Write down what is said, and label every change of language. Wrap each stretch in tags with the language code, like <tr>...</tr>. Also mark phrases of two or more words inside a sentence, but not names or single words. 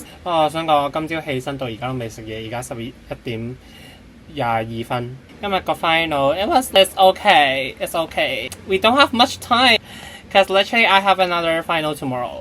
<yue>我想講，我今朝起身到而家都未食嘢，而家11點22分。今日個 final，</yue> <en>it's okay. We don't have much time, cause literally I have another final tomorrow.</en>